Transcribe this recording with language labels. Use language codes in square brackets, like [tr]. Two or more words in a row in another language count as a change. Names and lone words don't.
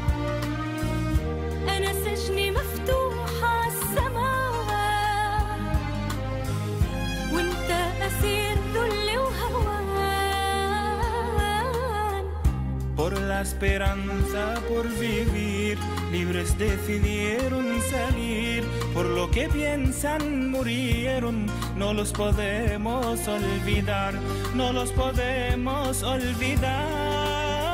[ar] أنا سجني مفتوح عالسماء وانت أسير ذل وهوان. [es] Por la esperanza por vivir libres decidieron salir por lo que piensan murieron no los podemos olvidar no los podemos olvidar.